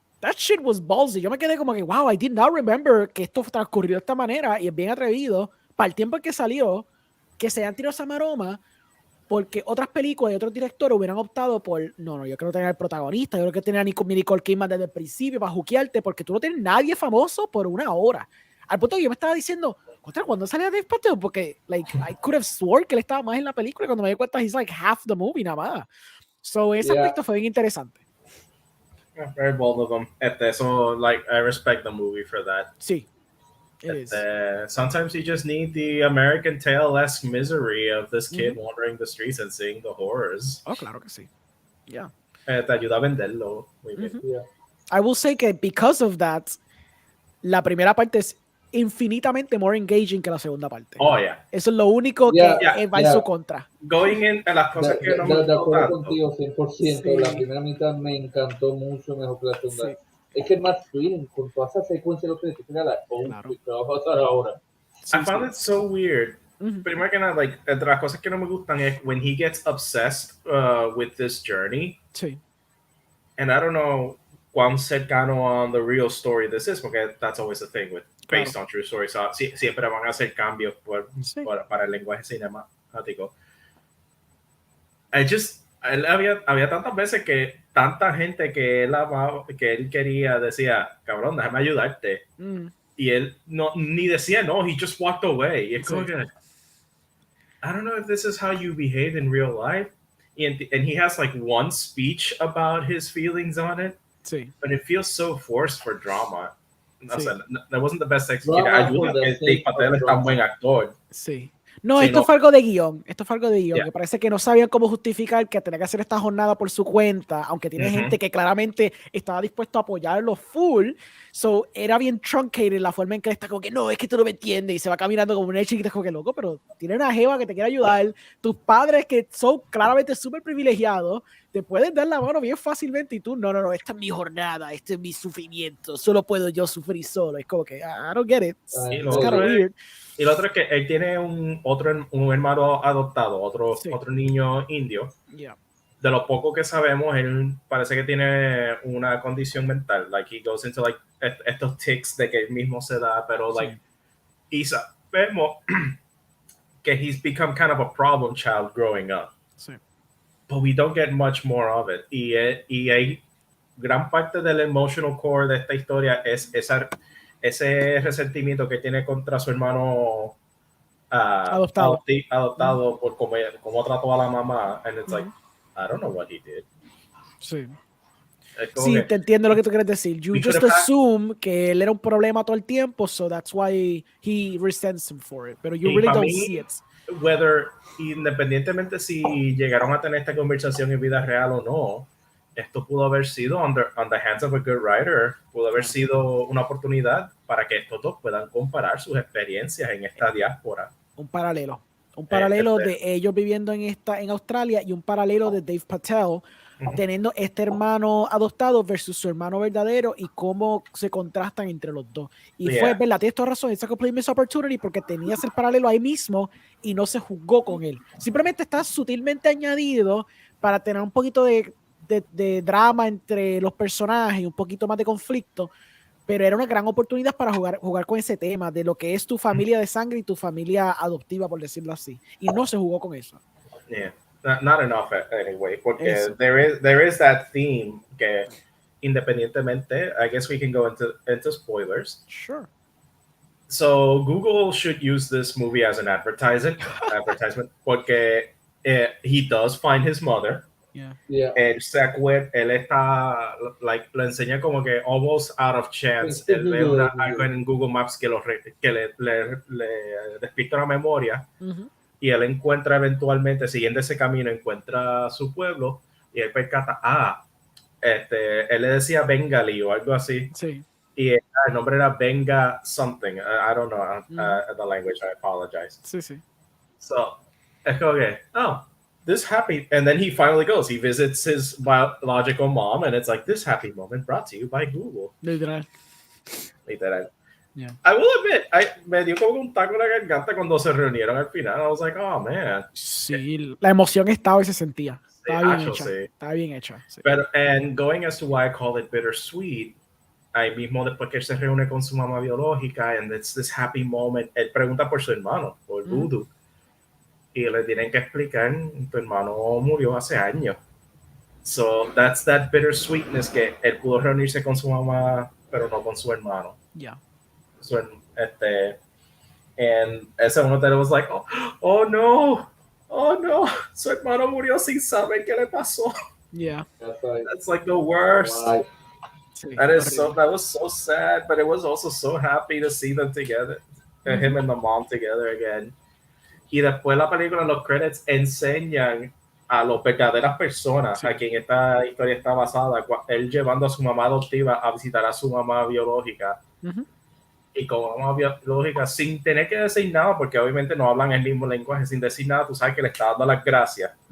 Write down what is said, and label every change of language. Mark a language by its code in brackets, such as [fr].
[en] That shit was ballsy. [es] Yo me quedé como que, wow, [en] I did not remember [es] que esto transcurrió de esta manera y es bien atrevido para el tiempo en que salió, que se hayan tirado esa maroma, porque otras películas y otros directores hubieran optado por, no, yo quiero tener al protagonista, yo creo que tener a Nicole Kidman desde el principio para juquearte, porque tú no tienes nadie famoso por una hora. Al punto que yo me estaba diciendo, contra, cuando salía Dev Patel, porque like, [en] I could have sworn [es] que él estaba más en la película, y cuando me di cuenta, [en] he's like half the movie [es] nada más. So, ese aspecto fue bien interesante. [en] Very bold of them. So, like, I respect the movie for that. Sí. It is. Sometimes you just need the American Tail-esque misery of this kid wandering the streets and seeing the horrors. [es] Oh, claro que sí. Yeah. Te ayuda a venderlo. Muy bien. Yeah. [en] I will say [es] que [en] because of that, [es] la primera parte es infinitamente [en] more engaging [es] que la segunda parte. [en] Oh, yeah. [es] Eso es lo único que va en su contra. Going in a las cosas que no me de acuerdo contigo 100%. Sí. La primera mitad me encantó mucho mejor que la segunda. Sí. Es que es más feeling con toda esa secuencia lo que te queda claro. ¿Qué va a pasar ahora? [en] I found it so weird. [es] Primero que nada, [en] like, [es] entre las cosas que no me gustan es [en] when he gets obsessed with this journey. [es] Sí. [en] And I don't know [es] cuán cercano [en] on the real story this is, porque that's always the thing with based on true stories. [es] So, siempre van a hacer cambios para el lenguaje cinemático. Él había tantas veces que tanta gente que él amaba, que él quería, decía, cabrón, déjame ayudarte. Y él ni decía no, [en] he just walked away. [es] Y es como que, [en] I don't know if this is how you behave in real life. And he has like one speech about his feelings on it. [es] Sí. [en] But it feels so forced for drama. Sí. [es] O sea, [en] that wasn't the best executed. [es] Ayuda que Dev Patel es tan buen actor. Sí. No, esto fue algo de guión. Me parece que no sabían cómo justificar que tenía que hacer esta jornada por su cuenta, aunque tiene gente que claramente estaba dispuesto a apoyarlo full. So, era bien truncated la forma en que él está como que no, es que tú no me entiendes, y se va caminando como una chiquita, como que loco, pero tiene una jeva que te quiere ayudar. Tus padres que son claramente súper privilegiados te pueden dar la mano bien fácilmente y tú, no, esta es mi jornada, este es mi sufrimiento, solo puedo yo sufrir solo. Es como que, [en] I don't get it. It's kind of weird. [es] Y lo otro es que él tiene un hermano adoptado, otro niño indio. [en] Yeah. [es] De lo poco que sabemos, él parece que tiene una condición mental. [en] Like, he goes into, like, [es] estos tics de que él mismo se da, pero, [en] like, [es] y sabemos que [en] he's become kind of a problem child growing up. [es] Sí. [en] But we don't get much more of it. [es] Y hay gran parte del [en] emotional core [es] de esta historia es ese resentimiento que tiene contra su hermano adoptado por cómo trató a la mamá. [en] And it's like, I don't know what he did. [es] Sí. Sí, te entiendo lo que tú quieres decir. [en] You just assume [es] que él era un problema todo el tiempo, [en] so that's why he resents him for it. Pero you really don't see it. [es] Whether, independientemente si llegaron a tener esta conversación en vida real o no, esto pudo haber sido [en] on the hands of a good writer, [es] pudo haber sido una oportunidad para que estos dos puedan comparar sus experiencias en esta diáspora. Un paralelo. Un paralelo de ellos viviendo en Australia y un paralelo de Dev Patel teniendo este hermano adoptado versus su hermano verdadero y cómo se contrastan entre los dos. Y fue, ¿verdad? Tienes toda razón, [en] it's a complete missed opportunity [es] porque tenías el paralelo ahí mismo y no se jugó con él. Simplemente está sutilmente añadido para tener un poquito de drama entre los personajes y un poquito más de conflicto, pero era una gran oportunidad para jugar con ese tema de lo que es tu familia de sangre y tu familia adoptiva, por decirlo así. Y no se jugó con eso. [en] Yeah, not enough anyway, porque [es] Eso. [en] there is that theme [es] que independientemente, [en] I guess we can go into spoilers. Sure. So Google should use this movie as an advertisement, porque he does find his mother. Yeah. [es] Él está, like, lo enseña como que [en] almost out of chance. [es] Él ve algo en Google Maps que le despista la memoria. Y él encuentra eventualmente, siguiendo ese camino, encuentra su pueblo y él percata, él le decía Bengali o algo así. Sí. Y el nombre era Benga something. [en] I don't know the language, I apologize. [es] Sí, sí. [en] So, [es] es como que, [en] this happy, and then he finally goes. He visits his biological mom, and it's like, this happy moment brought to you by Google. [es] Literal. Yeah. [en] I will admit, [es] me dio como un taco en la garganta cuando se reunieron al final. [en] I was like, oh man. [es] Sí, la emoción estaba y se sentía. Estaba bien hecha. Sí. Estaba bien hecha. Sí. [en] But, and going as to why I call it bittersweet, [es] ahí mismo después que él se reúne con su mamá biológica, [en] and it's this happy moment, [es] él pregunta por su hermano, por Voodoo. Y le tienen que explicar, tu hermano murió hace años. [en] So that's that bittersweetness [es] que él pudo reunirse con su mamá, pero no con su hermano. [en] Yeah. So, and ese uno de was like, oh no, su hermano murió sin saber qué le pasó. Yeah. That's like the worst. Wow. [es] Sí, [en] that was so sad, but it was also so happy to see them together, him and the mom together again. [es] Y después la película, los credits enseñan a las verdaderas personas a quien esta historia está basada, él llevando a su mamá adoptiva a visitar a su mamá biológica. Y como mamá biológica, sin tener que decir nada, porque obviamente no hablan el mismo lenguaje, sin decir nada, tú sabes que le está dando las gracias.